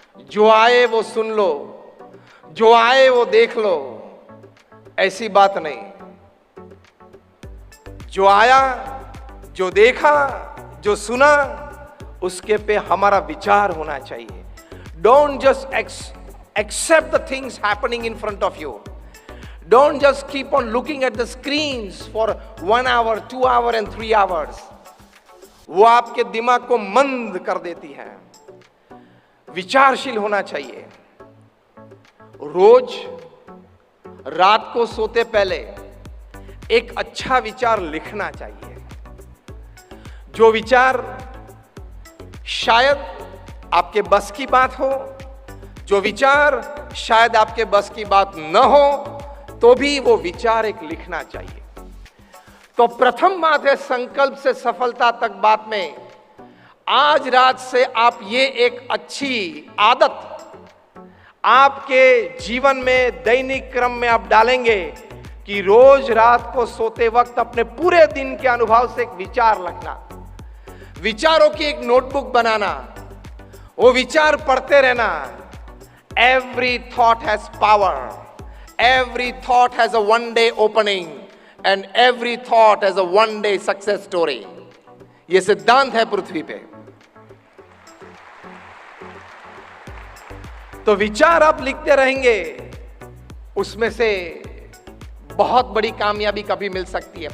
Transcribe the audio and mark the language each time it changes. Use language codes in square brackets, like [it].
[hi] जो आए वो सुन लो, जो आए वो देख लो, ऐसी बात नहीं। जो आया, जो देखा, जो सुना, उसके पे हमारा विचार होना चाहिए। [en] Don't just accept the things happening in front of you. Don't just keep on looking at the screens for 1 hour, 2 hours and 3 hours. [hi] वो आपके दिमाग को मंद कर देती है। विचारशील होना चाहिए। रोज रात को सोते पहले एक अच्छा विचार लिखना चाहिए। जो विचार शायद आपके बस की बात हो, जो विचार शायद आपके बस की बात न हो, तो भी वो विचार एक लिखना चाहिए। तो प्रथम बात है संकल्प से सफलता तक बात में, आज रात से आप ये एक अच्छी आदत आपके जीवन में दैनिक क्रम में आप डालेंगे कि रोज रात को सोते वक्त अपने पूरे दिन के अनुभव से एक विचार लिखना, विचारों की एक नोटबुक बनाना, वो विचार पढ़ते रहना। [en] Every thought has power. Every thought has a one-day opening, and every thought has a one-day success story. [hi] ये सिद्धांत है पृथ्वी पे। तो विचार आप लिखते रहेंगे, उसमें से बहुत बड़ी कामयाबी कभी मिल सकती है।